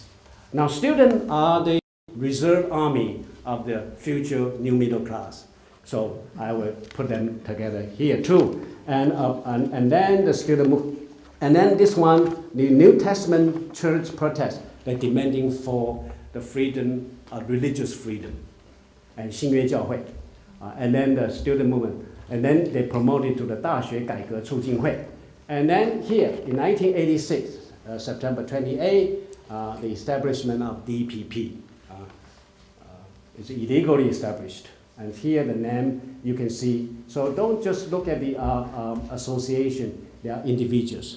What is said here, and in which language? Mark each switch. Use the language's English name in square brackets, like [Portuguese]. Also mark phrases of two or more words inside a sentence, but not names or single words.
[English] Now students are the reserve army of the future new middle class. So I will put them together here too. And then the student movement, and then this one, the New Testament church protest, they're demanding for the freedom, religious freedom, and [Chinese] 新约教会, [English] and then the student movement, and then they promoted to the [Chinese] 大学改革促进会. [English] And then here, in 1986, September 28, the establishment of DPP. It's illegally established. And here the name you can see. So don't just look at the association, they are individuals.